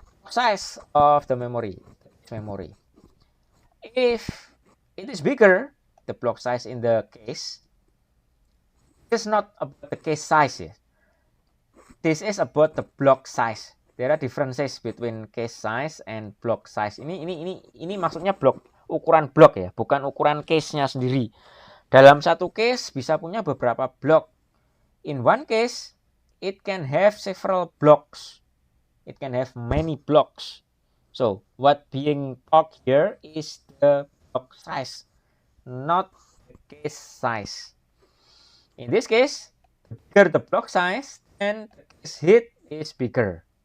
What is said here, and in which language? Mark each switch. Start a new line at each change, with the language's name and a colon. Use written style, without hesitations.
English: Size of the memory. If it is bigger, the block size in the case is not about the case size. This is about the block size. There are differences between case size and block size.
Indonesian: Ini maksudnya ukuran blok ya, bukan ukuran case-nya sendiri. Dalam satu case bisa punya beberapa blok.
English: In one case, it can have several blocks. It can have many blocks. So, what being talked here is the block size, not the case size. In this case, the bigger the block size, then the case hit is bigger.